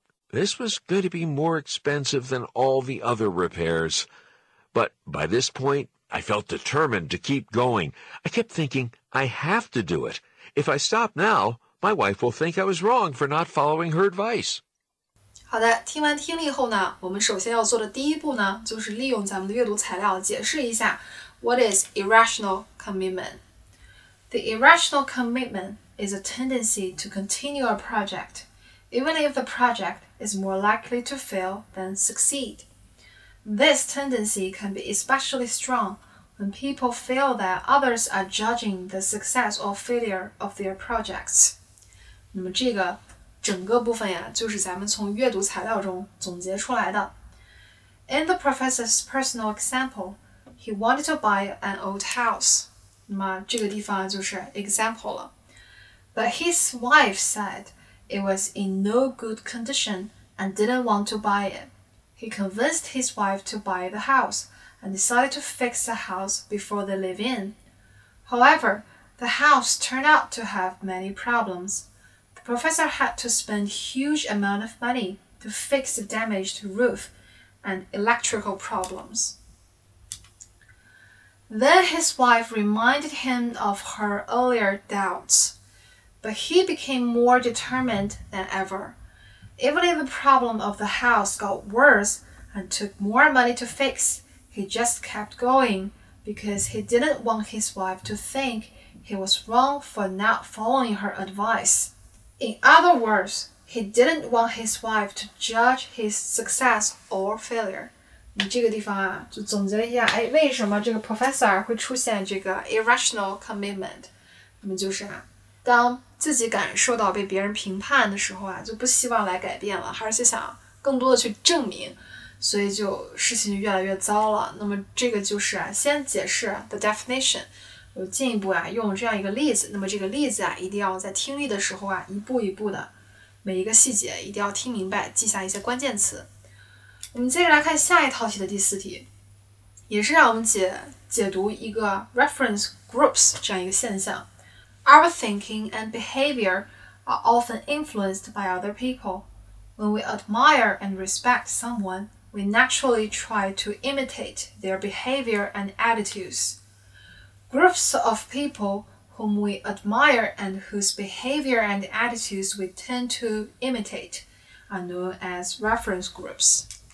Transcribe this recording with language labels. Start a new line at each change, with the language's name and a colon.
English: This was going to be more expensive than all the other repairs. But by this point, I felt determined to keep going. I kept thinking, I have to do it. If I stop now, my wife will think I was wrong for not following her advice.
Chinese: 好的，听完听力后呢，我们首先要做的第一步呢，就是利用咱们的阅读材料解释一下
English: What is irrational commitment? The irrational commitment is a tendency to continue a project, even if the project is more likely to fail than succeed. This tendency can be especially strong when people feel that others are judging the success or failure of their projects.
Chinese: 那么这个整个部分就是咱们从阅读材料中总结出来的。
English: In the professor's personal example, he wanted to buy an old house.
Chinese: 那么这个地方就是 example 了。
English: But his wife said it was in no good condition and didn't want to buy it. He convinced his wife to buy the house and decided to fix the house before they live in. However, the house turned out to have many problems. The professor had to spend huge amount of money to fix the damaged roof and electrical problems. Then his wife reminded him of her earlier doubts, but he became more determined than ever. Even if the problem of the house got worse and took more money to fix, he just kept going because he didn't want his wife to think he was wrong for not following her advice. In other words, he didn't want his wife to judge his success or failure.
Chinese: 你这个地方就总结了一下，为什么这个 professor 会出现这个 irrational commitment？ 那么就是当自己感受到被别人评判的时候啊，就不希望来改变了，而且想更多的去证明，所以事情就越来越糟了。那么这个就是先解释
English: the definition，
Chinese: 进一步用这样一个例子。那么这个例子一定要在听力的时候一步一步的，每一个细节一定要听明白，记下一些关键词。我们接着来看下一套题的第4题，也是让我们解读一个 reference groups 这样一个现象。
English: Our thinking and behavior are often influenced by other people. When we admire and respect someone, we naturally try to imitate their behavior and attitudes. Groups of people whom we admire and whose behavior and attitudes we tend to imitate are known as reference groups.